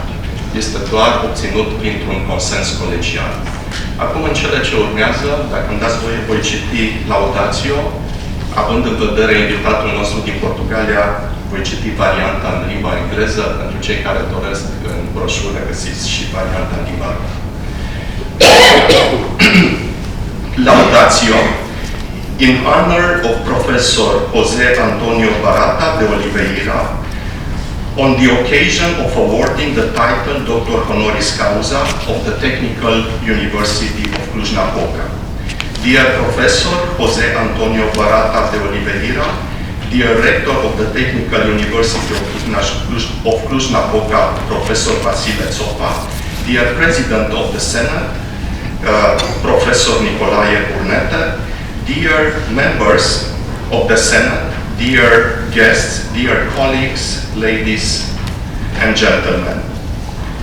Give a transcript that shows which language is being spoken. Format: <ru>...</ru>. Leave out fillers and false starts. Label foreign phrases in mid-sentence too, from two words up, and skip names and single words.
<ro>Este doar obținut printr-un consens colegial. Acum, în cele ce urmează, dacă îmi dați voie, voi citi laudatio. Având în vedere invitatul nostru din Portugalia, voi citi varianta în limba engleză. Pentru cei care doresc, în broșură găsiți și varianta în limba română. Laudatio.</ro> <en>In honor of Professor José António Barata de Oliveira, on the occasion of awarding the title Doctor</en> <la>Honoris Causa</la> <en>of the Technical University of Cluj-Napoca. Dear Professor José António Barata de Oliveira, dear Rector of the Technical University of Cluj-Napoca, Professor Vasile Țopa, dear President of the Senate, Professor Nicolae Burnete, dear members of the Senate, dear guests, dear colleagues, ladies and gentlemen.</en>